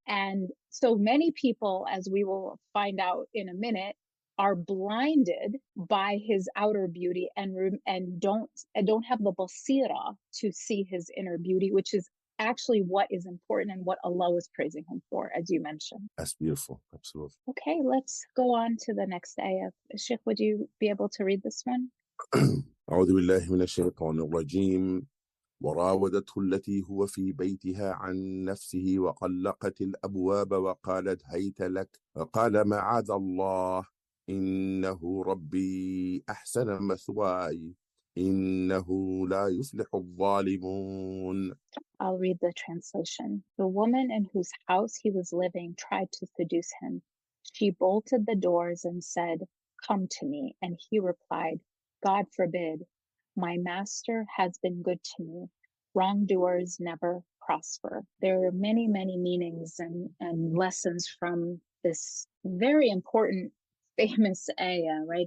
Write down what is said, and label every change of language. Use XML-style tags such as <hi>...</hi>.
<en>And so many people, as we will find out in a minute, are blinded by his outer beauty and don't have the basira to see his inner beauty, which is actually what is important and what Allah was praising him for, as you mentioned. That's beautiful. Absolutely. Okay, let's go on to the next ayah. Sheikh, would you be able to read this one?</en> <ar>أعوذ بالله من الشيطان الرجيم وراودته التي هو في بيتها عن نفسه وغلقت الأبواب وقالت هيت لك وقال معاذ الله إنه ربي أحسن مثواي إنه لا يفلح الظالمون.</ar> <en>I'll read the translation. The woman in whose house he was living tried to seduce him. She bolted the doors and said, "Come to me." And he replied, "God forbid. My master has been good to me. Wrongdoers never prosper." There are many, many meanings and lessons from this very important, famous ayah, right?</en>